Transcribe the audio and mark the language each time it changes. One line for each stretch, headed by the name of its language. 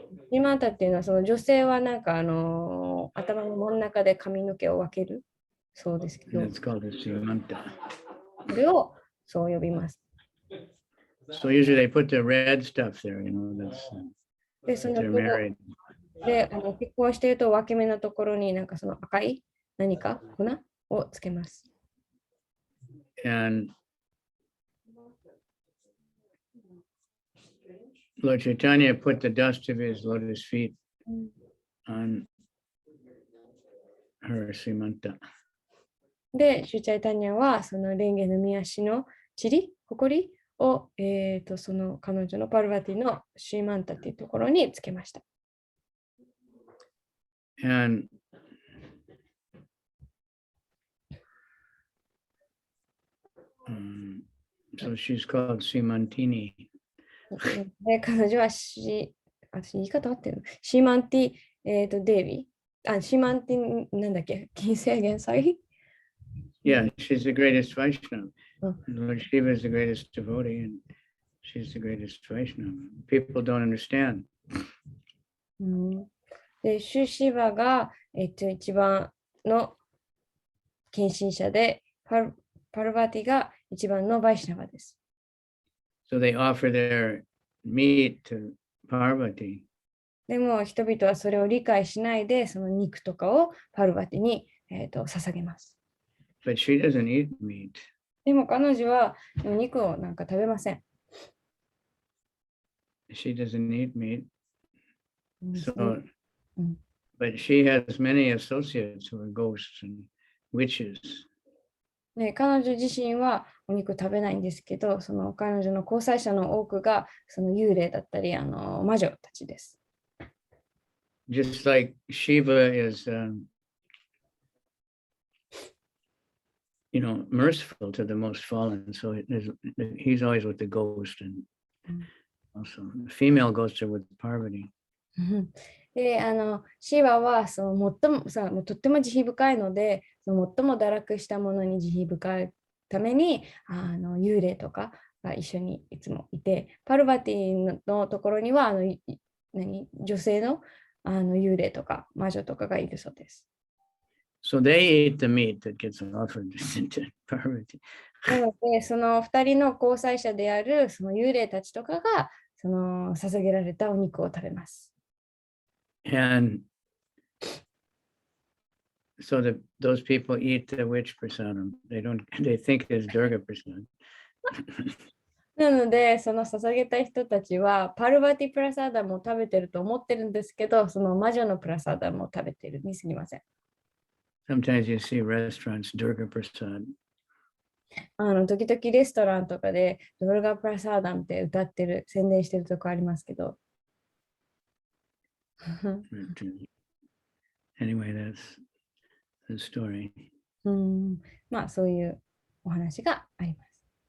Japanese: シマンタっていうのはその女性はなんか頭の真ん中で髪の毛を分けるそうですけど、
English: It's called a Simanta.
Japanese: それをそう呼びます。
English: So usually they put the red stuff there, that's
Japanese: で、そ
English: if
Japanese: の
English: they're married.
Japanese: で結婚していると分け目のところになんかその赤い何か粉をつけます。
English: And Lord Chaitanya put the dust of his lotus feet on her Simanta.
Japanese: で、シュチャイタニャはそのレンゲの見足のほこりを、その彼女のパルバティのシーマンタっていうところにつけました。
English: And so she's called Simantini.
Japanese: で、彼女は私言い方合ってるのシーマンティ、デイビー。シーマンティ、なんだっけ金制限祭
English: Yeah, she's the greatest Vaishnava. Lord Shiva is the greatest devotee, and she's the greatest Vaishnava. People don't understand.
Japanese: で、シュシバが、一番の献身者で、パルバティが一番のバイシナバです。
English: So they offer their meat to Parvati.
Japanese: でも人々はそれを理解しないで、その肉とかをパルバティに、捧げます。
English: But she doesn't eat meat.
Japanese: でも彼女はお肉をなんか食べません。
English: She doesn't eat meat. So, but she has many associates who are ghosts and witches.
Japanese: ね、彼女自身はお肉食べないんですけど、その彼女の交際者の多くがその幽霊だったり魔女たちです。
English: Just like Shiva is, merciful to the most fallen. So he's always with the ghost, and also the female ghosts are with Parvati.
Japanese: で、シーバはその最もとっても慈悲深いので、その最も堕落したものに慈悲深いために幽霊とかが一緒にいつもいて、パルバティのところには女性の幽霊とか魔女とかがいるそうです。
English: So they eat the meat that gets offered to Parvati.
Japanese: なので、その2人の交際者であるその幽霊たちとかがその捧げられたお肉を食べます。
English: And so those people eat the witch prasadam. They think it's Durga prasad.
Japanese: なので、その捧げた人たちはパルバティプラサーダムを食べてると思ってるんですけど、その魔女のプラサーダムを食べてるにすぎません。
English: Sometimes you see restaurants, Durga prasad.
Japanese: 時々レストランとかでドルガプラサーダムって歌ってる、宣伝してるとこありますけど。
English: Anyway, that's the story.
Japanese: まあ、そういうお話があります。